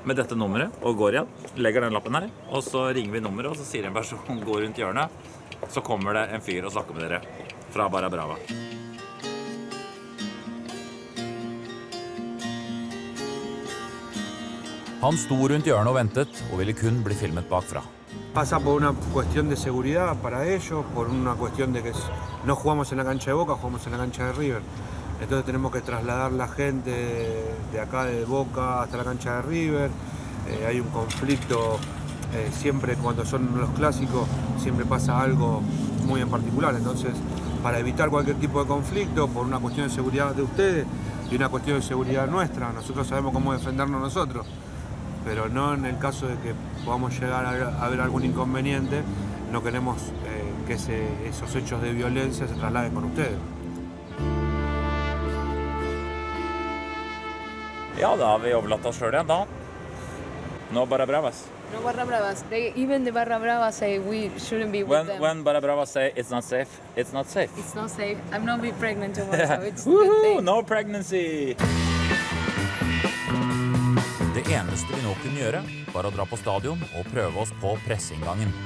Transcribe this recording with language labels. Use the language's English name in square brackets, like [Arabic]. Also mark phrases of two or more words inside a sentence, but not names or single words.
[Norwegian] med dette nummeret og går igjen, legger den lappen her, og så ringer vi nummeret, og så sier en person går rundt hjørnet, så kommer det en fyr og snakker med dere fra Barra Brava. Han sto rundt hjørnet og ventet, og ville kun bli filmet bakfra. [Spanish] Pasa por una cuestión de seguridad para ellos, por una cuestión de que no jugamos en la cancha de Boca, jugamos en la cancha de River. Entonces tenemos que trasladar la gente de acá de Boca hasta la cancha de River. Hay un conflicto, siempre cuando son los clásicos, siempre pasa algo muy en particular. Entonces, para evitar cualquier tipo de conflicto, por una cuestión de seguridad de ustedes y una cuestión de seguridad nuestra, nosotros sabemos cómo defendernos nosotros, pero no en el caso de que podamos llegar a haber algún inconveniente, no queremos que esos hechos de violencia se trasladen con ustedes. [Norwegian] Ja, da har vi overlatt oss selv igjen da. [English] No Barra Bravas. No Barra Bravas. Even the Barra Bravas say we shouldn't be with them. When Barra Bravas say it's not safe, it's not safe. It's not safe. I'm not be pregnant tomorrow, so it's a good thing. No pregnancy! [Norwegian] Det eneste vi nå kunne gjøre, var å dra på stadion og prøve oss på presseinngangen.